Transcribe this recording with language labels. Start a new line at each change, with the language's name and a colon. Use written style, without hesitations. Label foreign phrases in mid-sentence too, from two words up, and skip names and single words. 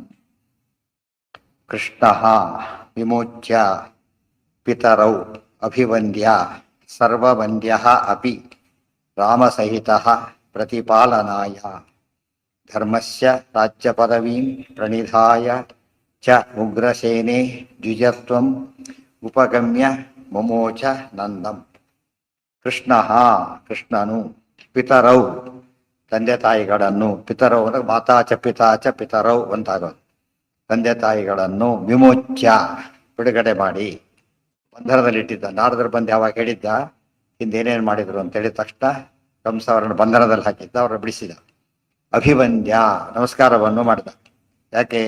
Sanskrit: ಕೃಷ್ಣಃ ವಿಮೋಚ್ಯ ಪಿತರೌ ಅಭಿವಂದ್ಯ ಸರ್ವವಂದ್ಯಃ ಅಪಿ ರಾಮಸಹಿತಃ ಪ್ರತಿಪಾಲನಾಯ ಧರ್ಮಸ್ಯ ರಾಜ್ಯಪದವೀಂ ಪ್ರಣಿಧಾಯ ಚ ಉಗ್ರಸೇನೆ ದ್ವಿಜತ್ವಂ ಉಪಗಮ್ಯ ಮುಮೋಚ ನಂದಂ.
Kannada: ಕೃಷ್ಣಃ ಕೃಷ್ಣನು ಪಿತರೌ ತಂದೆ ತಾಯಿಗಳನ್ನು, ಪಿತರೌ ಅಂದರೆ
Sanskrit: ಮಾತಾ ಚ ಪಿತಾ ಚ ಪಿತರೌ
Kannada: ಅಂತಾಗೋದು, ತಂದೆ ತಾಯಿಗಳನ್ನು ವಿಮೋಚ್ಯ ಬಿಡುಗಡೆ ಮಾಡಿ ಬಂಧನದಲ್ಲಿಟ್ಟಿದ್ದ. ನಾರದರು ಬಂದು ಯಾವಾಗ ಹೇಳಿದ್ದ ಹಿಂದೇನೇನು ಮಾಡಿದ್ರು ಅಂತ ಹೇಳಿದ ತಕ್ಷಣ ಕಂಸ ಅವರನ್ನು ಬಂಧನದಲ್ಲಿ ಹಾಕಿದ್ದ, ಅವರನ್ನು ಬಿಡಿಸಿದ. ಅಭಿವಂದ್ಯ ನಮಸ್ಕಾರವನ್ನು ಮಾಡಿದ. ಯಾಕೆ?